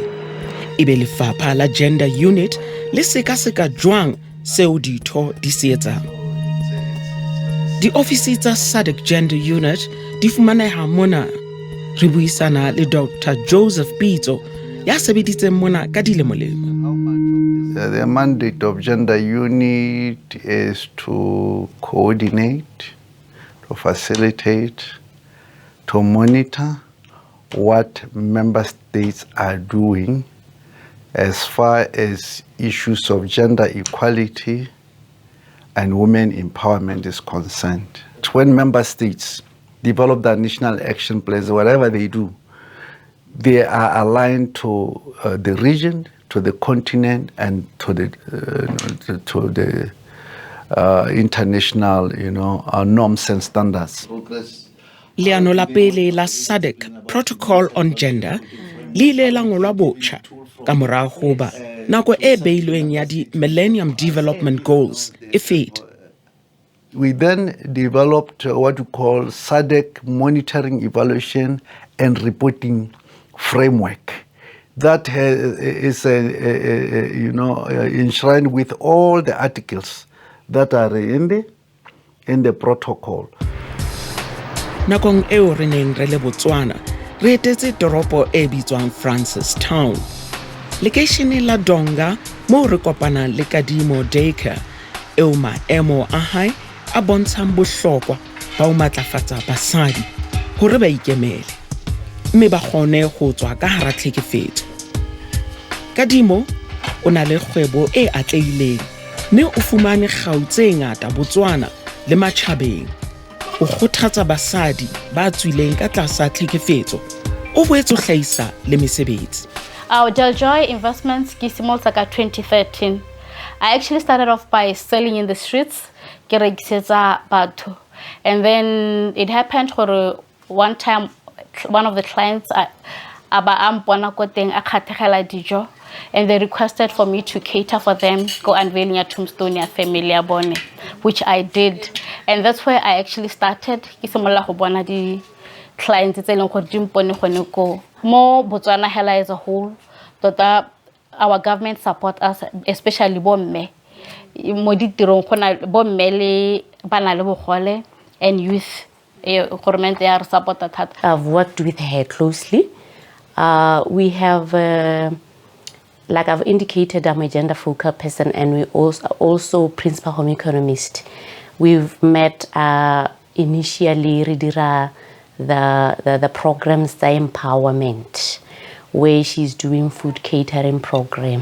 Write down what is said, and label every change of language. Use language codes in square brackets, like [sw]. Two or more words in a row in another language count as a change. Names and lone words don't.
[st] Ebe lefapha la Gender Unit le sekaseka jwang seo ditho di se etsang. Di-ofisi tsa SADC Gender Unit di fumaneha mona. Re buisana le Dr. Joseph Pitso ya sebeditseng mona ka dilemo-lemo. [en] The mandate of Gender Unit is to coordinate, to facilitate, to monitor what member states are doing as far as issues of gender equality and women empowerment is concerned. When member states develop their national action plans, whatever they do, they are aligned to the region, to the continent, and to the international, norms and standards. [st] Leano la pele la SADC Protocol on Gender le ile la ngolwa botjha ka mora hoba nako e beilweng ya di Millennium Development Goals e fete. [en] We then developed what we call SADC Monitoring, Evaluation and Reporting Framework. That is enshrined with all the articles that are in the protocol. [st] Nakong eo re neng re le Botswana, re etetse toropo e bitswang Francistown. Lekeishene la Donga mo re kopanang le Kadimo Duiker eo maemo a hae a bontshang bohlokwa ba ho matlafatsa basadi hore ba ikemele mme ba kgone ho tswa ka hara tlhekefetso. Kadimo o na le kgwebo e atlehileng mme o fumane kgau tse ngata Botswana le matjhabeng. O kgothatsa basadi ba tswileng ka tlasa tlhekefetso o boetse o hlahisa le mesebetsi. [tn] Our Joy investments ke simolotse ka 2013. [en] I actually started off by selling in the streets, [tn] ke rekisetsa batho. [en] And then it happened gore one time one of the clients [tn] aba ampona ko teng a kgathegela dijo, [en] and they requested for me to cater for them, go unveiling a tombstone [tn] ya family ya bone, [en] which I did. And that's where I actually started. [tn] Ke simolla go bona clients tse leng gore di mpone gone ko mo Botswana hela [en] as a whole [tn] tota our government support us especially bomme mo ditirong gona bomme le bana le bogole [en] and youth government [tn] ya re support that. [en] I've worked with her closely. We have like I've indicated, I'm a gender focal person, and we also principal home economist. We've met initially the programs, the empowerment, where she's doing food catering program.